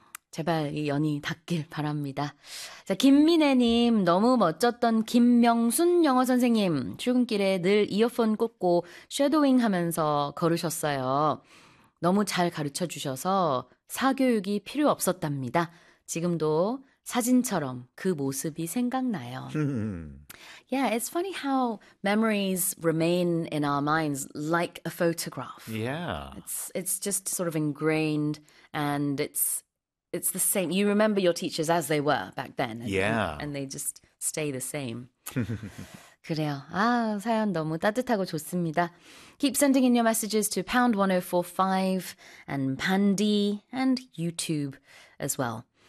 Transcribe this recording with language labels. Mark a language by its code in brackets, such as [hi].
[ko] 제발 이 연이 닿길 바랍니다. 자, 김민혜님, 너무 멋졌던 김명순 영어 선생님. 출근길에 늘 이어폰 꽂고 쉐도잉 하면서 걸으셨어요. 너무 잘 가르쳐 주셔서 사교육이 필요 없었답니다. 지금도 사진처럼 그 모습이 생각나요. [en] Yeah, it's funny how memories remain in our minds like a photograph. Yeah. It's just sort of ingrained and it's the same. You remember your teachers as they were back then. And, yeah. And they just stay the same. [ko] 그래요. 아, 사연 너무 따뜻하고 좋습니다. [en] Keep sending in your messages to #1045 and Pandy and YouTube as well.